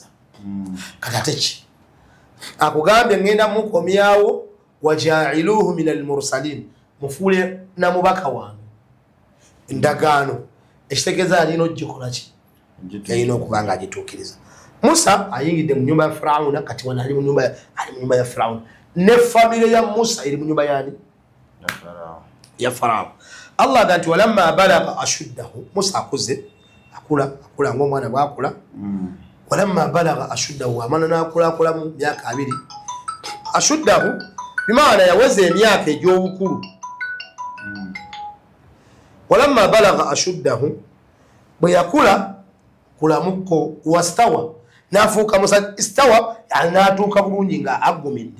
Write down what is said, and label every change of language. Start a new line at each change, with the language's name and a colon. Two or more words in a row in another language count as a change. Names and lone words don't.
Ganda: Kati ate ki akugambye ngenda mukomyawo
Arabic: وجاعلوه من المرسلين,
Ganda: mufuule na mubaka wange endagaano ekitegeeza alina ogikola ki yalina okuba nga agituukiriza. Musa ayingidde mu nyumba ya Firawuna, kati wano ali mu nyumba ya Firawuna ne famire ya Musa eri mu nyumba yani ya Farao. Allah agati
Arabic: ولما بلغ أشده,
Ganda: Musa akuze akula ng'omwana bwakula.
Arabic: ولما بلغ أشده,
Ganda: amana nakula mu myaka 2. Ashuddahu bimaana yaweza emyaka egy'obukulu.
Arabic: ولما بلغ أشده,
Ganda: bwe yakula kulamuko wastawa, nafuuka Musa istawa, anatuuka bulungi nga aggumidde.